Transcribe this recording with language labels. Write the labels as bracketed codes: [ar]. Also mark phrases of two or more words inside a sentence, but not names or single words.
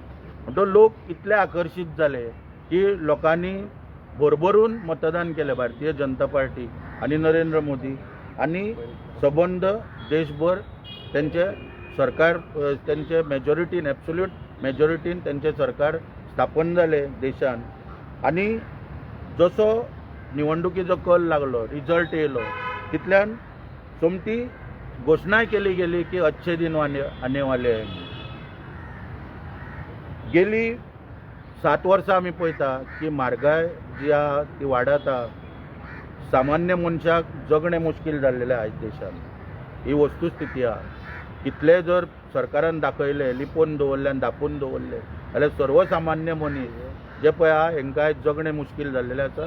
[kok] तो लोक इतले आकर्शीत जाले की लोकांनी भरभरून मतदान केलें भारतीय जनता पार्टी आनी नरेंद्र मोदी, आनी सबंद देशभर तेंचे सरकार तेंचे मेजॉरिटीन [en] absolute majoritin [kok] तेंचे सरकार स्थापन जाले देशान। आनी जसो निवडणुकीचो कल लागलो, रिजल्ट येयलो, तितल्यान सोमती घोशणाय केली गेली की [hi] अच्छे दिन आने वाले हैं। [kok] गेली 7 वर्सां आमी पळयता की म्हारगाय जी आहा ती वाडत आहा। सामान्य मनशाक जगणें मुश्कील जाल्लेलें आयज देशान, ही वस्तुस्थिती आहा। कितले जर सरकारान दाखयले, लिपोवन दवरले आनी धापून दवरले जाल्यार सर्वसामान्य मनीस जे पळय आहा हेंकां आयज जगणें मुश्कील जाल्लेलें आसा।